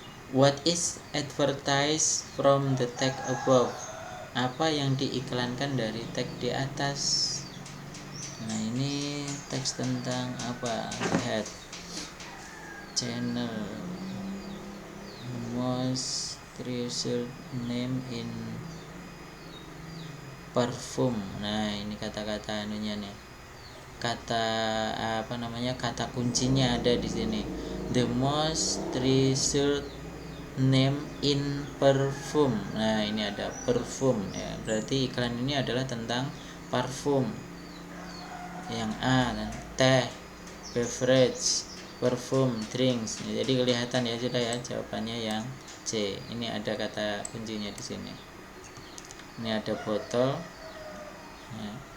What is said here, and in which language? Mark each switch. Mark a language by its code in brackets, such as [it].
[en] What is advertised from the text above? [id] Apa yang diiklankan dari teks di atas? Nah, ini teks tentang apa? Lihat. [en] Channel most treasured name in perfume. [id] Nah, ini kata-kata anunya nih. Kata kuncinya ada di sini. [en] The most treasured name in perfume. [id] Nah, ini ada perfume ya. Berarti iklan ini adalah tentang parfum. Yang A dan teh, beverage, perfume, drinks. Ya, jadi kelihatan ya sudah ya, jawabannya yang C. Ini ada kata kuncinya di sini. Ini ada botol. Ya.